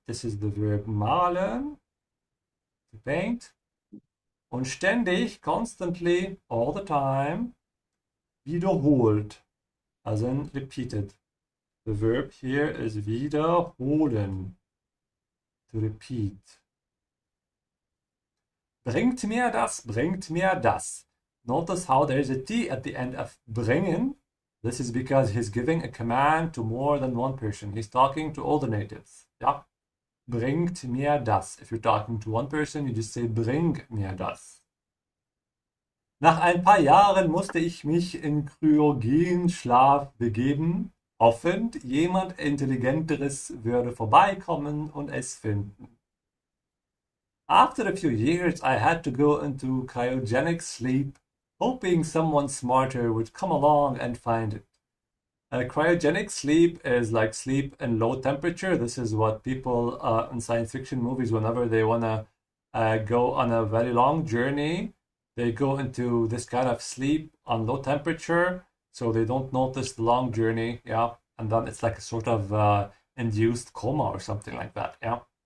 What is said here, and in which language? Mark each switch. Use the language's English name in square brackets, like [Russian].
[English] This is the verb malen, to paint. Und ständig, constantly, all the time, wiederholt, as in repeated. The verb here is wiederholen, to repeat. [German] Bringt mir das, bringt mir das. [English] Notice how there is a T at the end of bringen. This is because he's giving a command to more than one person. He's talking to all the natives. Ja? [German] Bringt mir das. [English] If you're talking to one person, you just say [German] bring mir das. Nach ein paar Jahren musste ich mich in Kryogenschlaf begeben, hoffend jemand Intelligenteres würde vorbeikommen und es finden. [English] After a few years, I had to go into cryogenic sleep, hoping someone smarter would come along and find it. Cryogenic sleep is like sleep in low temperature. This is what people in science fiction movies, whenever they want to go on a very long journey, they go into this kind of sleep on low temperature, so they don't notice the long journey, yeah, and then it's like a sort of induced coma or something like that, yeah.